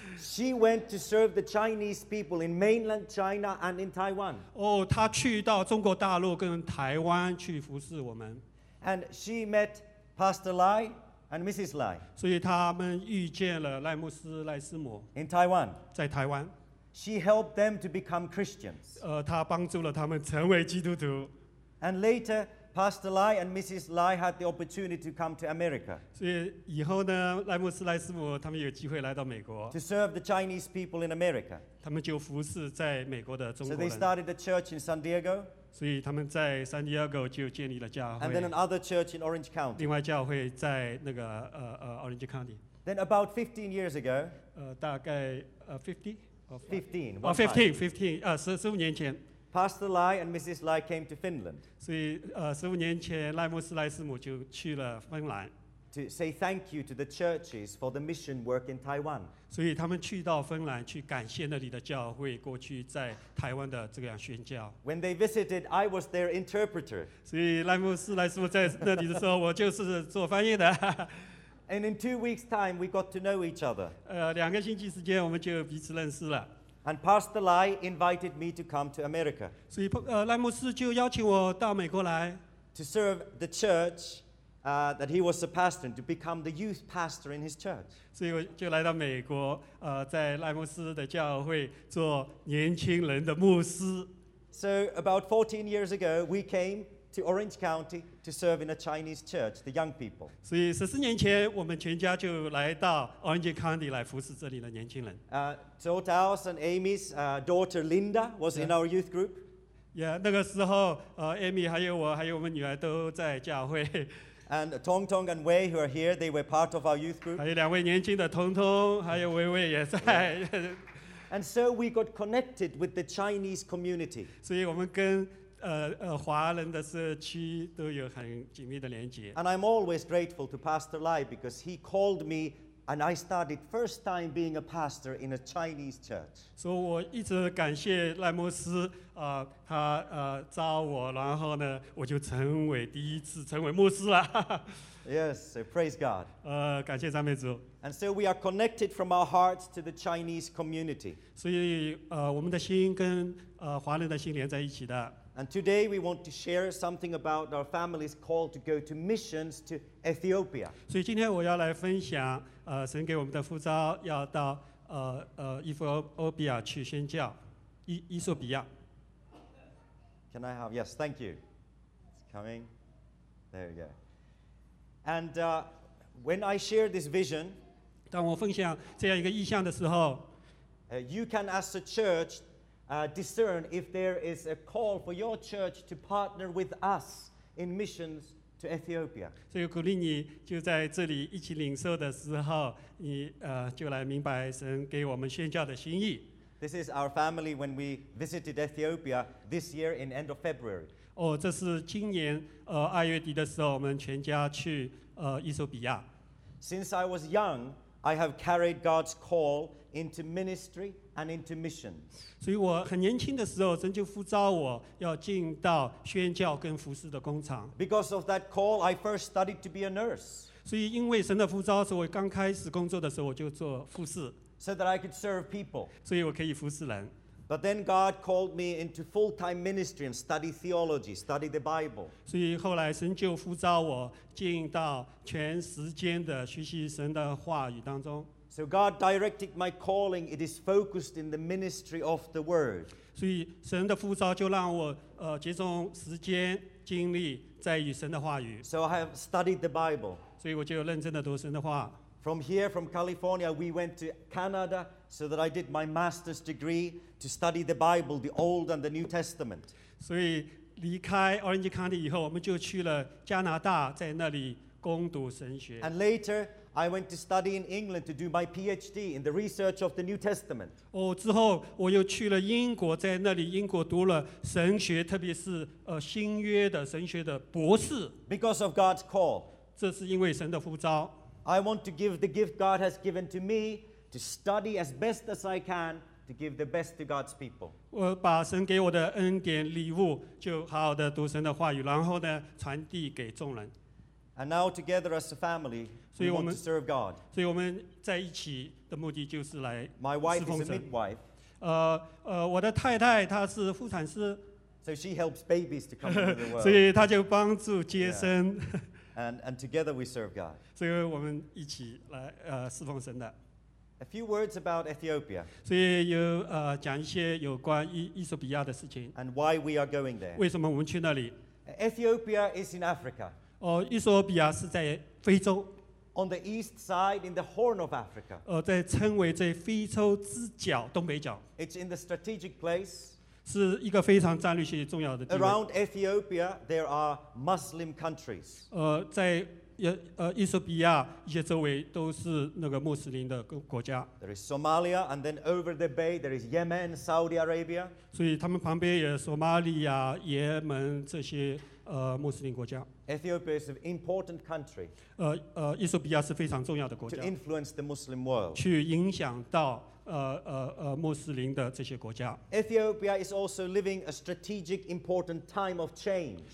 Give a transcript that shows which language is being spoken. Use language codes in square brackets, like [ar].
[en] She went to serve the Chinese people in mainland China and in Taiwan. [zh] 她去到中国大陆跟台湾去服侍我们。 [en] And she met Pastor Lai and Mrs. Lai. [zh] 所以他们遇见了赖牧师、赖师母。 [en] In Taiwan. [zh] 在台湾。 [en] She helped them to become Christians. [zh] 她帮助了他们成为基督徒。 [en] And later, Pastor Lai and Mrs. Lai had the opportunity to come to America. [zh] 所以以后呢，赖牧师、赖师母他们有机会来到美国。 [en] To serve the Chinese people in America. [zh] 他们就服侍在美国的中国人。 [en] So they started a church in San Diego. [zh] 所以他们在 San Diego 就建立了教会。 [en] And then another church in Orange County. [zh] 另外教会在那个Orange County. [en] Then about 15 years ago. [zh] 大概15年前 [en] Pastor Lai and Mrs. Lai came to Finland. [zh] 所以15年前赖牧师赖师母就去了芬兰。 [en] To say thank you to the churches for the mission work in Taiwan. [zh] 所以他们去到芬兰去感谢那里的教会过去在台湾的这样宣教。 [en] When they visited, I was their interpreter. [zh] 所以赖牧师赖师母在那里的时候我就是做翻译的。 [en] And in 2 weeks' time, we got to know each other. [zh] 两个星期时间我们就彼此认识了。 [en] And Pastor Lai invited me to come to America. [zh] 所以赖牧师就邀请我到美国来。 [en] To serve the church, that he was a pastor, and to become the youth pastor in his church. [zh] 所以我就来到美国，在赖牧师的教会做年轻人的牧师。 [en] So about 14 years ago, we came. To Orange County to serve in a Chinese church, the young people. [zh] 所以14年前，我们全家就来到 Orange County 来服侍这里的年轻人。 [en] Totals and Amy's daughter Linda was in our youth group. [zh] Yeah, 那个时候，Amy 还有我，还有我们女儿都在教会。 [en] And Tong Tong and Wei who are here, they were part of our youth group. [zh] 还有两位年轻的Tong Tong，还有Wei Wei也在。 [en] And so we got connected with the Chinese community. [zh] 所以我们跟华人的社区都有很紧密的连接。 [en] And I'm always grateful to Pastor Lai because he called me and I started first time being a pastor in a Chinese church. [zh] 所以我一直感谢赖牧师，他招我，然后呢，我就成为第一次成为牧师了。 [en] Yes, praise God. [zh] 感谢赞美主。 [en] And so we are connected from our hearts to the Chinese community. [zh] 所以我们的心跟华人的心连在一起的。 [en] And today we want to share something about our family's call to go to missions to Ethiopia. [zh] 所以今天我要来分享，神给我们的呼召要到Ethiopia 去宣教，伊索比亚。 [en] Can I have? Yes, thank you. It's coming. There we go. And when I share this vision, [zh] 当我分享这样一个意象的时候， [en] you can ask the church. Discern if there is a call for your church to partner with us in missions to Ethiopia. [zh] 所以鼓励你就在这里一起领受的时候，你就来明白神给我们宣教的心意。 [en] This is our family when we visited Ethiopia this year in end of February. [zh] 这是今年二月底的时候，我们全家去伊索比亚。 [en] Since I was young, I have carried God's call into ministry. And into missions. [zh] 所以我很年轻的时候，神就呼召我要进到宣教跟服事的工厂。 [en] Because of that call, I first studied to be a nurse. [zh] 所以因为神的呼召，所以我刚开始工作的时候，我就做服事。 [en] So that I could serve people. [zh] 所以我可以服事人。 [en] But then God called me into full-time ministry and study theology, study the Bible. [zh] 所以后来神就呼召我进到全时间的学习神的话语当中。 [en] So God directed my calling, it is focused in the ministry of the word. [zh] 所以神的呼召就让我集中时间精力在于神的话语。 [en] So I have studied the Bible. [zh] 所以我就认真地读神的话。 [en] From here, from California, we went to Canada so that I did my master's degree to study the Bible, the Old and the New Testament. [zh] 所以离开 Orange County 以后，我们就去了加拿大，在那里攻读神学。 [en] And later,I went to study in England to do my PhD in the research of the New Testament. [zh] 之后我又去了英国，在那里英国读了神学，特别是新约的神学的博士。 [en] Because of God's call. [zh] 这是因为神的呼召。 [en] I want to give the gift God has given to me to study as best as I can to give the best to God's people. [zh] 我把神给我的恩典礼物，就好好的读神的话语，然后呢传递给众人。 [en] And now together as a family, we want to serve God. [zh] 所以我们在一起的目的就是来侍奉神。 [en] My wife is a midwife. [zh] 我的太太她是妇产师。 [en] So she helps babies to come into the world. [zh] 所以她就帮助接生。 [en] Yeah. And together we serve God. [zh] 所以我们一起来侍奉神的。 [en] A few words about Ethiopia. [zh] 所以有讲一些有关伊索比亚的事情。 [en] And why we are going there. [zh] 为什么我们去那里？ [en] Ethiopia is in Africa. [zh] 伊索比亚是在非洲。 [en] On the east side, in the Horn of Africa. [zh] 在称为这非洲之角，东北角。 [en] It's in the strategic place. [zh] 是一个非常战略性重要的地位。 [en] Around Ethiopia, there are Muslim countries. [zh] 在伊索比亚一些周围都是那个穆斯林的国家。 [en] There is Somalia, and then over the bay, there is Yemen, Saudi Arabia. [zh] 所以他们旁边也有索马利亚、也门这些。穆斯林国家。 [en] Ethiopia is an important country. [zh] 伊索比亚是非常重要的国家。 [en] To influence the Muslim world. [zh] 去影响到穆斯林的这些国家。 [en] Ethiopia is also living a strategic important time of change.